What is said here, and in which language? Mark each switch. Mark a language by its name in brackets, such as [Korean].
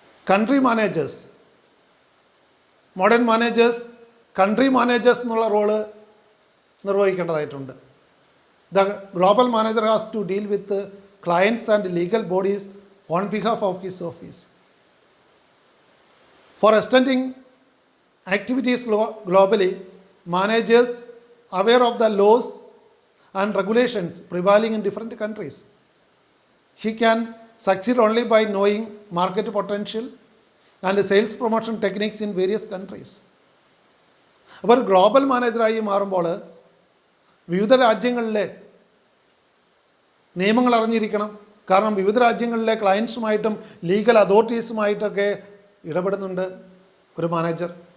[Malayalam] Country managers, modern managers country managers എന്നുള്ള role നിർവഹിക്കേണ്ടതായിട്ടുണ്ട്. [English] The global manager has to deal with clients and legal bodies on behalf of his office. For extending activities globally, managers aware of the laws and regulations prevailing in different countries. He can succeed only by knowing market potential and sales promotion techniques in various countries. [Malayalam] അപ്പോൾ ഒരു global മാനേജറായി മാറുമ്പോൾ വിവിധ രാജ്യങ്ങളിലെ നിയമങ്ങൾ അറിഞ്ഞിരിക്കണം. കാരണം വിവിധ രാജ്യങ്ങളിലെ ക്ലയൻസുമായിട്ടും ലീഗൽ അതോറിറ്റീസുമായിട്ടൊക്കെ ഇടപെടുന്നുണ്ട് ഒരു മാനേജർ.